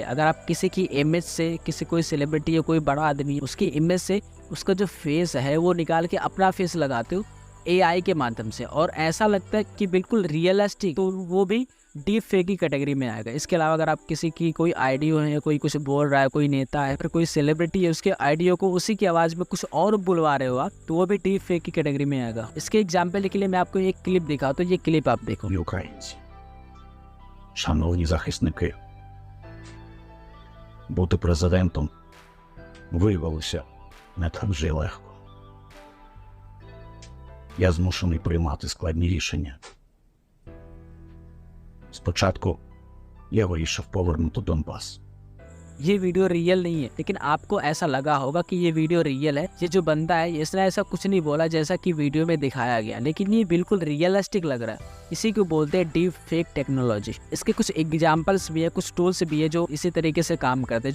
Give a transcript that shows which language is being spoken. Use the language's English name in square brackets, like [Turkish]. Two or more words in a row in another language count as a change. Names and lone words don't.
[Hindi] अगर आप किसी की इमेज से, किसी कोई सेलिब्रिटी या कोई बड़ा आदमी, उसकी इमेज से उसका जो फेस है वो निकाल के अपना फेस लगाते हो AI के माध्यम से, और ऐसा लगता है कि बिल्कुल रियलिस्टिक, तो वो भी [English] deep fake [Hindi] की कैटेगरी में आएगा। इसके अलावा अगर आप किसी की कोई ऑडियो है, कोई कुछ बोल रहा है, कोई नेता है, फिर कोई सेलिब्रिटी है, उसके ऑडियो को उसी की आवाज में कुछ और बुलवा रहे हो आप, तो वो भी [English] deep fake [Hindi] की कैटेगरी में आएगा। इसके एग्जाम्पल के लिए मैं आपको एक क्लिप दिखाता हूँ। ये क्लिप आप देखो। [Ukrainian] Українці, шановні захисники, бути президентом виявилося не так вже й легко. Я змушений приймати складні рішення. Спочатку я вирішив повернути Донбас. [Hindi] ये [English] video real [Hindi] नहीं है, लेकिन आपको ऐसा लगा होगा कि ये [English] video real [Hindi] है। ये जो बंदा है, इसने ऐसा कुछ नहीं बोला जैसा कि वीडियो में दिखाया गया, लेकिन ये बिल्कुल रियलिस्टिक लग रहा है। इसी को बोलते हैं [English] deep fake technology. [Hindi] इसके कुछ एग्जांपल्स भी है, कुछ टूल्स भी है जो इसी तरीके से काम करते हैं।